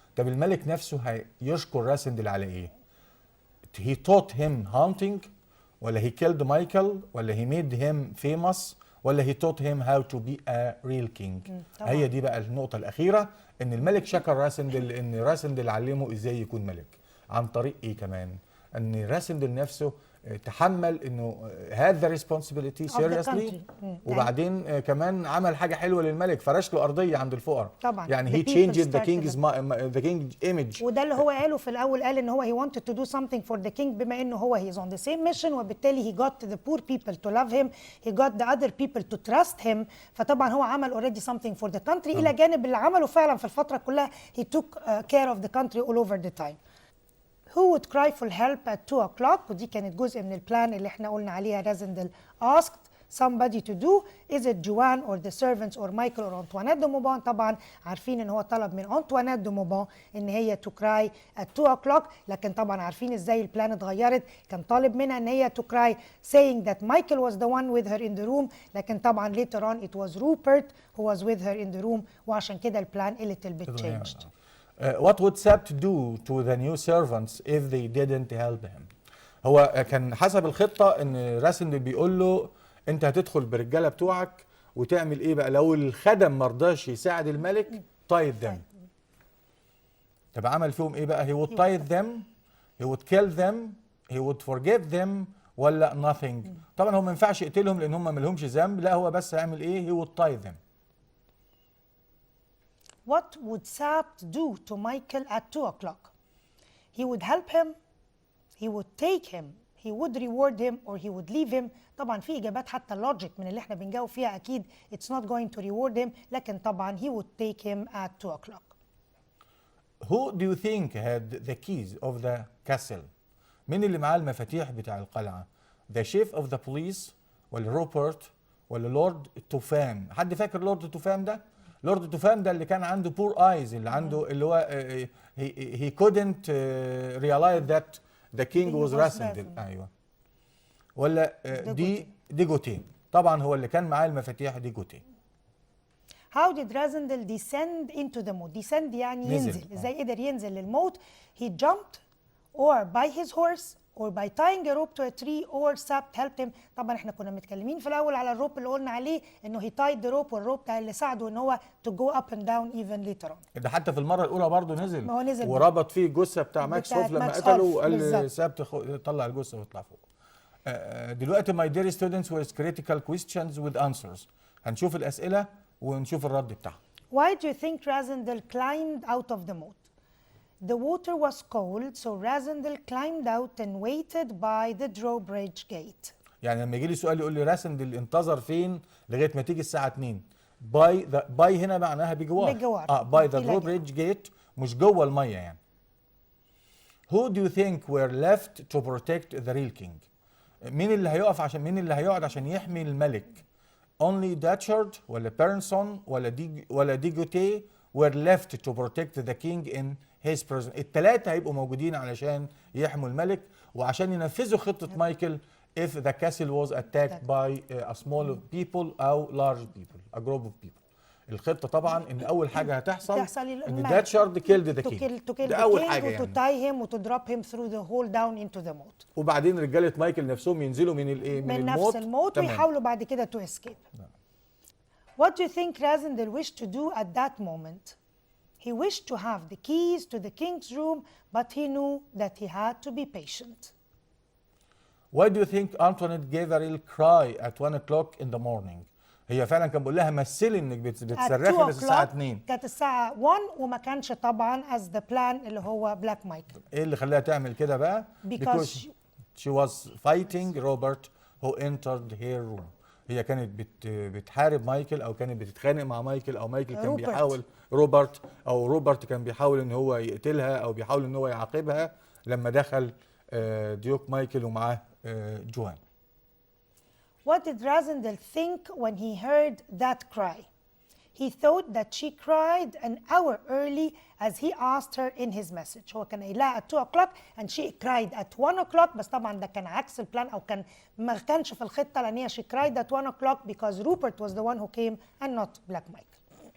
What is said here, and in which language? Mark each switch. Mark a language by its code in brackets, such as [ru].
[ar] طب الملك نفسه هيشكر راسندل على ايه؟ [en] he taught him hunting [ar] ولا [en] he killed Michael [ar] ولا [en] he made him famous [ar] ولا [en] he taught him how to be a real king؟ [ar] هي دي بقى النقطة الأخيرة، إن الملك شكر راسندل لأن راسندل علمه إزاي يكون ملك. عن طريق إيه كمان؟ إن راسندل نفسه تحمل إنه هذا [en] responsibility seriously، [ar] وبعدين كمان عمل حاجة حلوة للملك، فرش له أرضية عند الفقراء. طبعا يعني [en] he changed the king's image. [ar] وده اللي هو قاله في الأول، قال إن هو [en] he wanted to do something for the king، [ar] بما إنه هو [en] he is on the same mission، [ar] وبالتالي [en] he got the poor people to love him، he got the other people to trust him. [ar] فطبعا هو عمل [en] already something for the country، [ar] إلى جانب اللي عمله فعلا في الفترة كلها [en] he took care of the country all over the time. Who would cry for help at 2 o'clock؟ [ar] ودي كانت جزء من البلان اللي احنا قلنا عليها. [en] Rasindel asked somebody to do. Is it Joanne or the servants or Michael or Antoinette de Mauban؟ [ar] طبعا عارفين ان هو طلب من [en] Antoinette de Mauban ان هي to cry at 2 o'clock، [ar] لكن طبعا عارفين ازاي البلان اتغيرت. كان طالب منها ان هي [en] to cry saying that Michael was the one with her in the room، [ar] لكن طبعا [en] later on it was Rupert who was with her in the room، [ar] وعشان كده البلان [en] a little bit changed. What would Sabt do to the new servants if they didn't help him؟ [ar] هو كان حسب الخطة ان راسندل بيقول له انت هتدخل بالرجالة بتوعك وتعمل ايه بقى لو الخدم مرضاش يساعد الملك؟ [en] tithe them. [ar] طب عمل فيهم ايه بقى؟ [en] he would tithe them، he would kill them، he would forgive them [ar] ولا [en] nothing؟ [ar] طبعا هو ما ينفعش يقتلهم لان هم ما لهمش ذنب، لا هو بس هيعمل ايه؟ [en] he would tithe them. What would Sabt do to Michael at 2 o'clock? He would help him, he would take him, he would reward him or he would leave him. [ar] طبعا في إجابات حتى اللوجيك من اللي احنا بنجاوب فيها أكيد [en] it's not going to reward him، [ar] لكن طبعا [en] he would take him at 2 o'clock. Who do you think had the keys of the castle؟ [ar] مين اللي معاه المفاتيح بتاع القلعة؟ [en] The chief of the police [ar] ولا روبرت ولا لورد توفام؟ حد فاكر لورد توفام ده؟ لورد توفام ده اللي كان عنده poor eyes، اللي عنده اللي هو [en] he couldn't realize that the king was Rasindel. [ar] ايوه. ولا دي جوتيه. طبعا هو اللي كان معاه المفاتيح دي جوتيه. [en] How did Rasindel descend into the moat؟ descend [ar] يعني ينزل. ازاي قدر ينزل للموت؟ [en] He jumped or by his horse or by tying a rope to a tree or sapt helped him. [ar] طبعا احنا كنا متكلمين في الاول على الروب اللي قلنا عليه انه [en] he tied the rope [ar] والروب ده اللي ساعده ان هو [en] to go up and down even later on. [ar] ده حتى في المره الاولى برضه نزل، ما هو نزل وربط فيه الجثه بتاع ماكس هوف لما ماكس قتله هوف، وقال بالظبط. سابت طلع الجثه ويطلع فوق. دلوقتي [en] my dear students with critical questions with answers. [ar] هنشوف الاسئله ونشوف الرد بتاعها. [en] Why do you think Razendel climbed out of the moat? The water was cold, so Razendel climbed out and waited by the drawbridge gate. [ar] يعني لما يجي لي سؤال يقول لي راسندل انتظر فين لغايه ما تيجي الساعه 2. باي هنا معناها بجوار. بجوار. باي [en] the drawbridge gate، [ar] مش جوه الميه يعني. [en] Who do you think were left to protect the real king؟ [ar] مين اللي هيقعد عشان يحمي الملك؟ [en] Only Datchard ولا Bersonin ولا De Gautet were left to protect the king in his prison. [ar] الثلاثه هيبقوا موجودين علشان يحموا الملك وعشان ينفذوا خطه مايكل [en] if the castle was attacked by a small people أو large people, a group of people. [ar] الخطة طبعا إن أول حاجة هتحصل إن داتشارد [en] killed the king. [ar] ده أول حاجة يعني. [en] to tie him و to drop him through the hole down into the moat. [ar] وبعدين رجالة مايكل نفسهم ينزلوا من الإيه؟ من نفس الموت ويحاولوا بعد كده [en] to escape. What do you think Razendel wished to do at that moment? He wished to have the keys to the king's room, but he knew that he had to be patient. Why do you think Antoinette gave a real cry at 1 o'clock in the morning؟ [ar] هي فعلا كان بيقول لها مثلي انك بتصرخي بس الساعه 2. كانت الساعه 1 وما كانش طبعا [en] as the plan [ar] اللي هو بلاك مايكل. ايه اللي خلاها تعمل كده بقى؟ [en] Because she was fighting Robert who entered her room. [ar] هي كانت بتحارب مايكل او كانت بتتخانق مع مايكل او مايكل كان بيحاول روبرت كان بيحاول ان هو يقتلها او بيحاول ان هو يعاقبها لما دخل ديوك مايكل ومعاه جوان. [en] What did Razendel think when he heard that cry? He thought that she cried an hour early as he asked her in his message. [ar] هو كان قايلها [en] at 2 o'clock and she cried at 1 o'clock، [ar] بس طبعا ده كان عكس البلان او كان ما كانش في الخطه لان هي [en] she cried at 1 o'clock because Rupert was the one who came and not Black Michael.